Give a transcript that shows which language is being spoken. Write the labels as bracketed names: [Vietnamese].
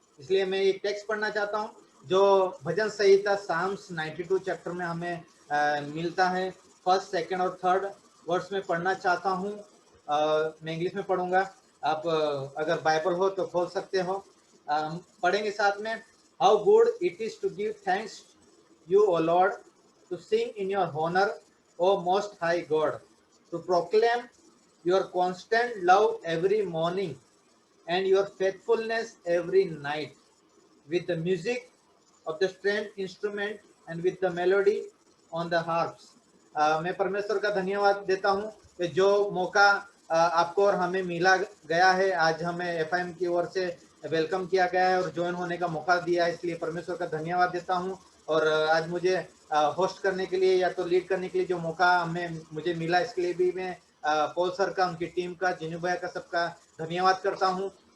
[Hindi] इसलिए मैं एक टेक्स्ट पढ़ना चाहता हूँ जो भजन संहिता साम्स 92 चैप्टर में हमें मिलता है। फर्स्ट, सेकंड और थर्ड वर्स में पढ़ना चाहता हूँ। मैं इंग्लिश में पढ़ूंगा, आप अगर बाइबल हो तो खोल सकते हो। पढ़ेंगे साथ में। [English] How good it is to give thanks you, O Lord, to sing in your honor, O Most High God, to proclaim your constant love every morning and your faithfulness every night, with the music of the stringed instrument and with the melody on the harps. [Hindi] मैं परमेश्वर का धन्यवाद देता हूँ कि जो मौका आपको और हमें मिला गया है। आज हमें एफएम की ओर से वेलकम किया गया है और ज्वाइन होने का मौका दिया है, इसलिए परमेश्वर का धन्यवाद देता हूँ। और आज मुझे होस्ट करने के लिए या तो लीड करने के लिए जो मौका मुझे मिला, इसके लिए भी मैं पॉल सर का, उनकी टीम का, जिनू भैया का, सबका धन्यवाद करता हूँ।